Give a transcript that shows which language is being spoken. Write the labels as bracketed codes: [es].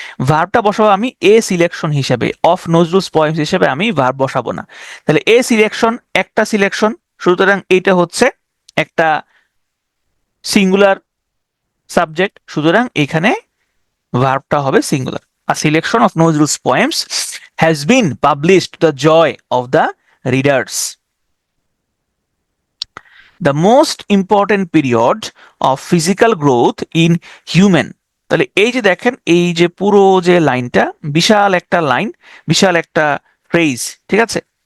[bn] ভার্বটা বসাবো আমি এ সিলেকশন হিসেবে, অফ নজরুলস পোয়েমস হিসেবে আমি ভার্ব বসাবো না। তাহলে এ সিলেকশন একটা সিলেকশন, সুতরাং এটা হচ্ছে একটা সিঙ্গুলার সাবজেক্ট, সুতরাং এখানে ভার্বটা হবে singular. [en] A selection of Nazrul's poems has been published to the joy of the readers. The most important period of physical growth in human. [bn] তাহলে এই যে দেখেন, এই যে পুরো যে লাইনটা, বিশাল একটা লাইন, বিশাল একটা ফ্রেজ, ঠিক আছে?